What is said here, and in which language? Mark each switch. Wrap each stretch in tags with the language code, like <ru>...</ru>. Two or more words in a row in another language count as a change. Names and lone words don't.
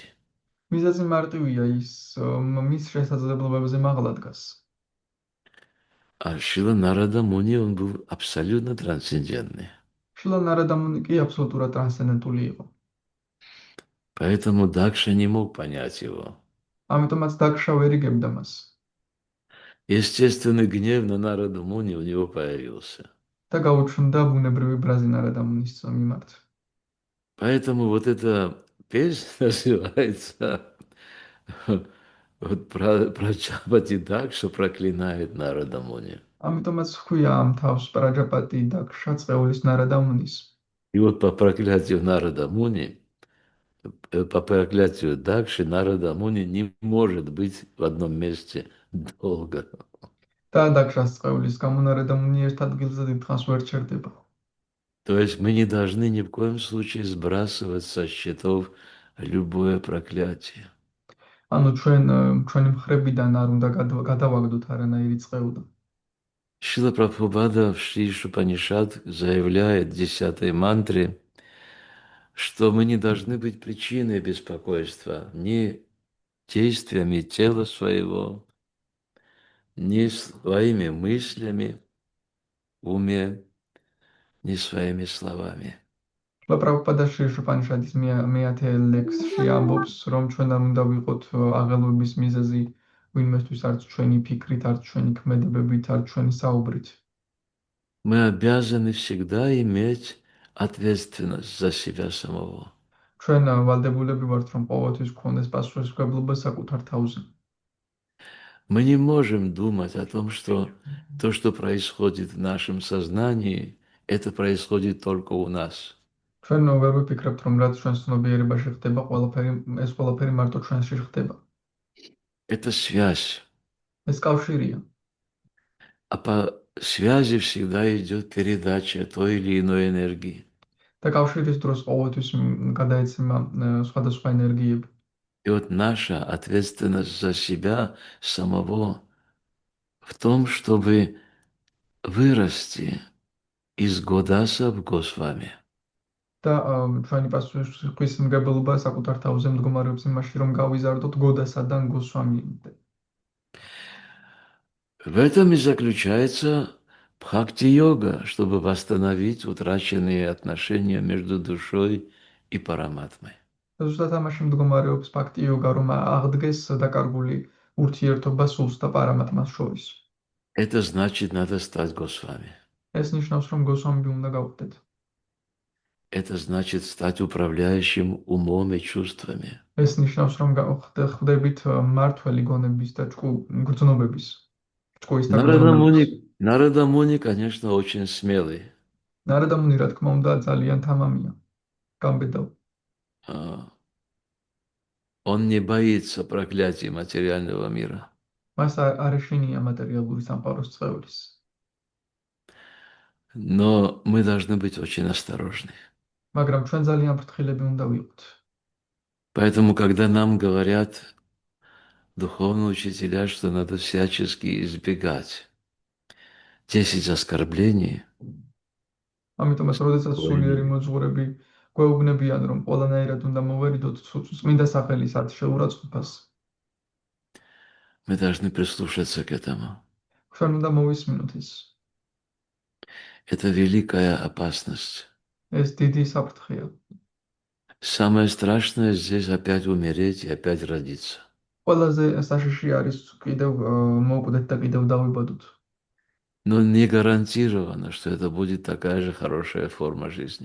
<ka>მიზეზი მარტივია, ის მის შესაძლებლობებზე მაღლა დგას.</ka> <ru>А Шила Нарада Муни, он был абсолютно трансцендентный.</ru> <ka>შილა ნარადამუნი კი აბსოლუტურად ტრანსცენდენტული იყო.</ka> <ru>Поэтому Дакша не мог понять его.</ru> <ka>ამიტომაც დაკშა ვერ იგებდა მას.</ka> <ru>Естественный гнев на Нараду Муни у него появился.</ru> <ka>და გაუჩნდა бунебრივი ბრაზი ნარადამუნის მიმართ.</ka> <ru>Поэтому вот эта песня называется вот про Чапати Дакша проклинает Нарада Муни.</ru> <ka>ამიტომაც ხქვია ამ თავს პრაჯაპატი დაკშა წეულის ნარადამუნის.</ka> <ru>И вот по проклятию Нарада Муни, по проклятию Дакши, Нарада Муни не может быть в одном месте долго.</ru> <ka>და დაკშას წეულის გამო ნარადამუნი ერთ ადგილზე დიდხანს ვერ ჩერდება.</ka> <ru>То есть мы не должны ни в коем случае сбрасывать со счетов любое проклятие.</ru> <ka>ანუ ჩვენი მხრებიდან არ უნდა გადავაგდოთ არანაირი წყეულა.</ka> <ru>Шрила Прабхупада в Шри Шупанишад заявляет в 10-й мантре, что мы не должны быть причиной беспокойства ни действиями тела своего, ни своими мыслями в уме, ни своими словами.</ru> <ka>პრაბჰუპადა შრიშუპანიშადის მე-10 ლექსში ამბობს, რომ ჩვენ არ უნდა ვიყოთ აღელვების მიზეზი ვინმესთვის არც ჩვენი ფიქრით, არც ჩვენი ქმედებებით, არც ჩვენი საუბრით.</ka> <ru>Мы обязаны всегда иметь ответственность за себя самого.</ru> <ka>ჩვენ ვალდებულები ვართ, რომ ყოველთვის გვქონდეს პასუხისმგებლობა საკუთარ თავზე.</ka> <ru>Мы не можем думать о том, что то, что происходит в нашем сознании, это происходит только у нас.</ru> <ka>ჩვენ ვერ ვიფიქრებთ, რომ რაც ჩვენს ცნობიერებაში ხდება, ეს ყველაფერი მარტო ჩვენში ხდება.</ka> <ru>Это связь.</ru> <ka>ეს კავშირია.</ka> <ru>А по связи всегда идет передача той или иной энергии.</ru> <ka>და კავშირის დროს ყოველთვის გადაეცემა სხვადასხვა ენერგიები.</ka> <ru>И вот наша ответственность за себя самого в том, чтобы вырасти из Годаса в Госвами.</ru> <ka>და ჩვენი პასუხისმგებლობა საკუთარ თავზე მდგომარეობს იმაში, რომ გავიზარდოთ გოდასადან გოსვამიამდე.</ka> <ru>В этом и заключается бхакти-йога, чтобы восстановить утраченные отношения между душой и параматмой.</ru> <ka>ზუსტად ამაში მდგომარეობს ფაქტი იოგა, რომ აღდგეს დაკარგული ურთიერთობა სულს და პარამატმას შორის.</ka> <ru>Это значит, надо стать Госвами.</ru> <ka>ეს ნიშნავს, რომ გოსვამი უნდა გავხდეთ.</ka> <ru>Это значит стать управляющим умом и чувствами.</ru> <ka>ეს ნიშნავს, რომ ხდებით მართველი გონების და გრძნობების. ჭკუის და გრძნობების.</ka> <ru>Нарада Муни, конечно, очень смелый.</ru> <ka>ნარადამუნი, რა თქმა უნდა, ძალიან თამამია. გამბედავ.</ka> <ru>Он не боится проклятий материального мира.</ru> <ka>მას არ ეშინია მატერიალური სამყაროს წყევლის.</ka> <ru>Но мы должны быть очень осторожны.</ru> <ka>მაგრამ ჩვენ ძალიან ფრთხილები უნდა ვიყოთ.</ka> <ru>Поэтому, когда нам говорят духовные учителя, что надо всячески избегать 10 оскорблений,</ru> <ka>ამიტომაც, როდესაც სულიერი მოძღვრები გვეუბნებიან, რომ ყველანაირად უნდა მოვერიდოთ წმინდა სახელის 10 შეურაცხყოფას,</ka> <ru>мы должны прислушаться к этому.</ru> <ka>ჩვენ უნდა მოვისმინოთ ის.</ka> <ru>Это великая опасность.</ru> <ka>ეს დიდი საფრთხეა.</ka> <ru>Самое страшное здесь опять умереть и опять родиться.</ru> <ka>ყველაზე საშიში არის კიდევ მოვკვდეთ და კიდევ დავიბადოთ.</ka> <ru>Но не гарантировано, что это будет такая же хорошая форма жизни.</ru>